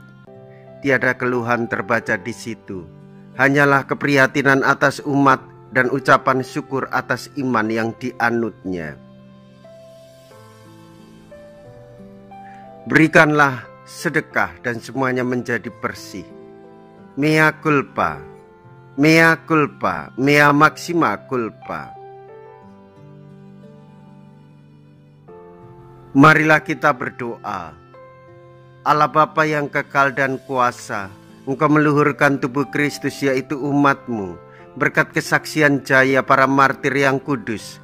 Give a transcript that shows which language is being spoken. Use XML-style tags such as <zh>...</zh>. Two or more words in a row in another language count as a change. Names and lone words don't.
<id>Tiada keluhan terbaca di situ. Hanyalah keprihatinan atas umat dan ucapan syukur atas iman yang dianutnya. Berikanlah sedekah dan semuanya menjadi bersih.</id> <la>Mea culpa, mea culpa, mea maxima culpa.</la> <id>Marilah kita berdoa. Allah Bapa yang kekal dan kuasa, Engkau meluhurkan tubuh Kristus yaitu umat-Mu berkat kesaksian jaya para martir yang kudus.</id>